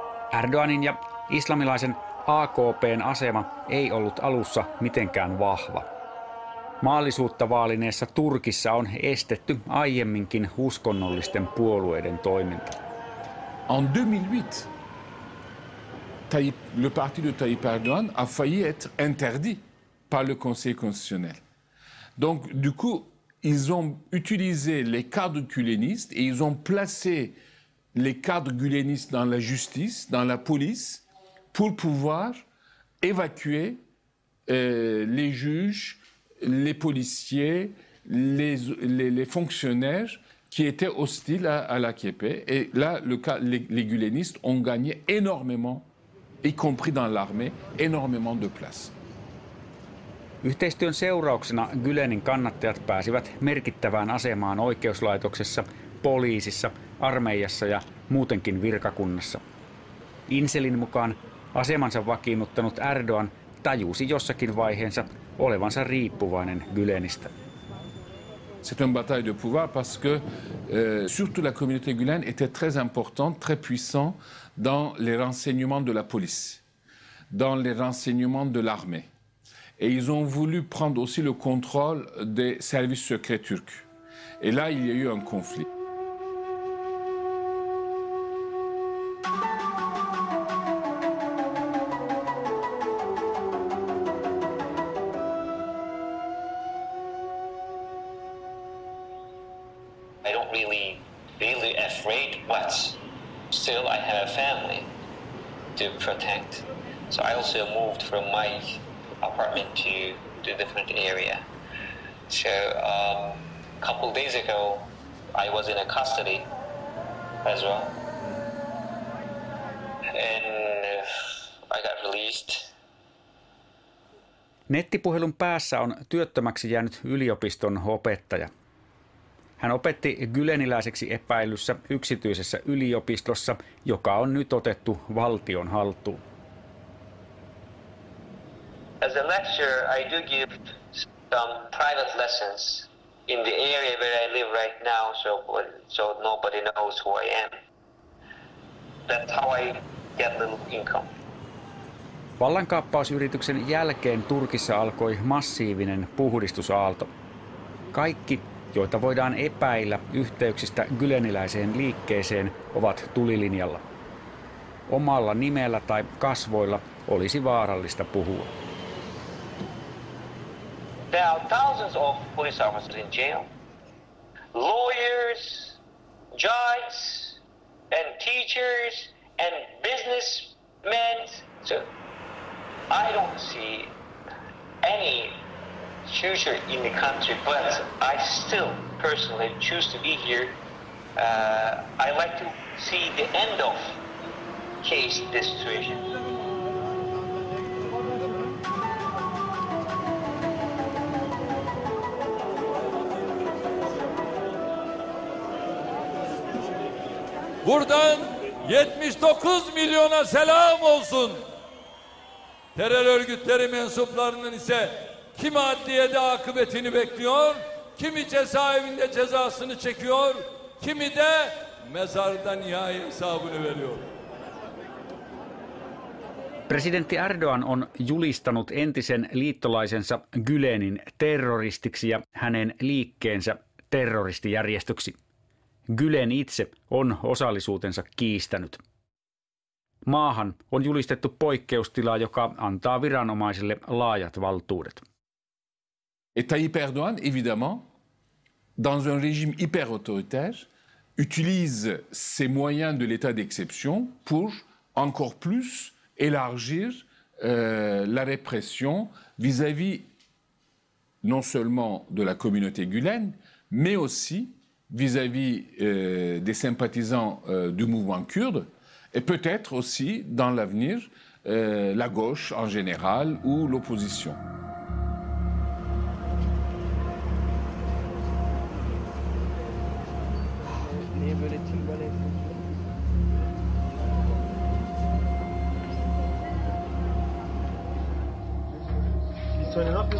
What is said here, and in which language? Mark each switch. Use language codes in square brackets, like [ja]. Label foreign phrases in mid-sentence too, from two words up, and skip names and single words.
[fi] Erdoğanin ja islamilaisen AKP:n asema ei ollut alussa mitenkään vahva. Maallisuutta vaalineessa Turkissa on estetty aiemminkin uskonnollisten puolueiden toiminta. [fr] En 2008, le parti de Tayyip Erdoğan a failli être interdit par le Conseil constitutionnel. Donc, du coup, ils ont utilisé les cadres gülenistes et ils ont placé les cadres gülenistes dans la justice, dans la police, pour pouvoir évacuer les juges, les policiers, les fonctionnaires qui étaient hostiles à l'AKP. Et là, les gülenistes ont gagné énormément, y compris dans l'armée, énormément de place. [fi] Yhteistyön seurauksena Gülenin kannattajat pääsivät merkittävään asemaan oikeuslaitoksessa, poliisissa, armeijassa ja muutenkin virkakunnassa. Inselin mukaan asemansa vakiinnuttanut Erdoğan tajusi jossakin vaiheessa olevansa riippuvainen Gülenistä. [fr] C'est une bataille de pouvoir parce que surtout la communauté Gülen était très importante, très puissante dans les renseignements de la police, dans les renseignements de l'armée. Et ils ont voulu prendre aussi le contrôle des services secrets turcs. Et là, il y a eu un conflit. [en] I don't really afraid, but still I have a family to protect. So I also moved from my apartment to a different area. So a couple days ago, I was in a custody as well, and I got released. [fi] Nettipuhelun päässä on työttömäksi jäänyt yliopiston opettaja. Hän opetti güleniläiseksi epäillyssä yksityisessä yliopistossa, joka on nyt otettu valtion haltuun. [en] As a lecturer, I do give some private lessons in the area where I live right now, so nobody knows who I am. That's how I get little income. [fi] Vallankaappausyrityksen jälkeen Turkissa alkoi massiivinen puhdistusaalto. Kaikki, joita voidaan epäillä yhteyksistä güleniläiseen liikkeeseen, ovat tulilinjalla. Omalla nimellä tai kasvoilla olisi vaarallista puhua. [en] There are thousands of police officers in jail, lawyers, judges, and teachers, and businessmen. So I don't see any future in the country, but I still personally choose to be here. I like to see the end of this situation. [tr] Buradan 79 milyona selam olsun. Terör örgütleri mensuplarının ise kimi adliyede akıbetini bekliyor, kimi cezaevinde cezasını çekiyor, kimi de mezarda nihai hesabını veriyor. [fi] Presidentti Erdoğan on julistanut entisen liittolaisensa Gülenin terroristiksi ja hänen liikkeensä terroristijärjestöksi. Gülen itse on osallisuutensa kiistänyt. Maahan on julistettu poikkeustila, joka antaa viranomaisille laajat valtuudet. [fr] Et Tayyip Erdoğan, évidemment, dans un régime hyper autoritaire, utilise ces moyens de l'état d'exception pour encore plus élargir la répression vis-à-vis non seulement de la communauté Gülen, mais aussi vis-à-vis des sympathisants du mouvement kurde, et peut-être aussi dans l'avenir la gauche en général ou l'opposition. [tr] Söyle ne yapıyorsun?